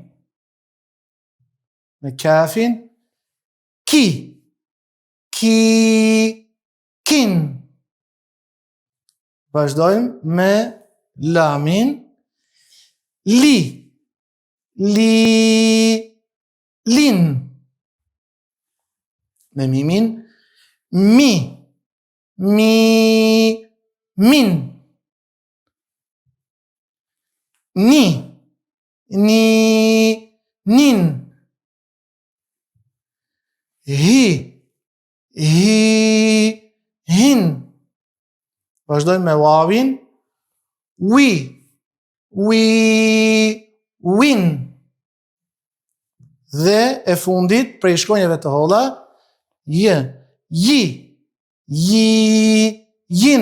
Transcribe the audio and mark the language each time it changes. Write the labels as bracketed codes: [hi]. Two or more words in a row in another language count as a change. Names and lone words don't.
[sq] Me kafin. [ar] Ki, kin. [sq] Vazhdojmë me lamin. [ar] Li, lin. [sq] Me mimin. [ar] Mi, min. Ni, nin. Hi, hin. [sq] Vazhdojmë me wawin. [ar] Wi, win. [sq] Dhe e fundit prej shkronjave të holla [ar] ji, jin.